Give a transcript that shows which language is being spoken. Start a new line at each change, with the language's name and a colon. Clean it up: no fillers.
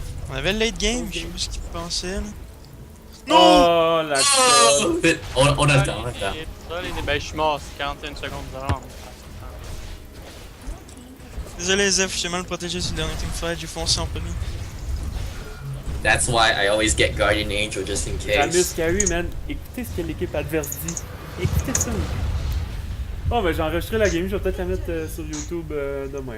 French: On avait le late game, je sais pas ce qu'il pensait là. Non! Oh, la Oh, troll. vite, on a le temps, on a le temps. Ben, je suis mort, c'est 41 secondes de rang. Désolé Zef, j'ai mal protégé sur le dernier teamfight, j'ai foncé en premier.
English: That's why I always get Guardian Angel just in Samus case. Carry, man.
French: Écoutez ce que l'équipe adverse dit. Écoutez ça. Bon, ben j'ai enregistré la game, je vais peut-être la mettre sur YouTube demain.